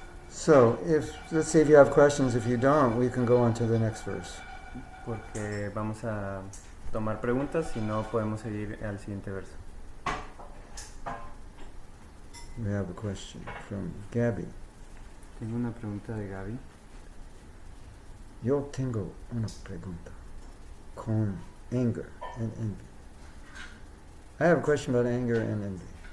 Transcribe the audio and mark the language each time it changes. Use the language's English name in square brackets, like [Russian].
[English] So, let's see if you have questions. If you don't, we can go on to the next verse. [Spanish] Porque vamos a tomar preguntas, si no podemos seguir al siguiente verso. [English] We have a question from Gabby. [Spanish] Tengo una pregunta de Gaby. Yo tengo una pregunta con [English] anger and envy. I have a question about anger and envy.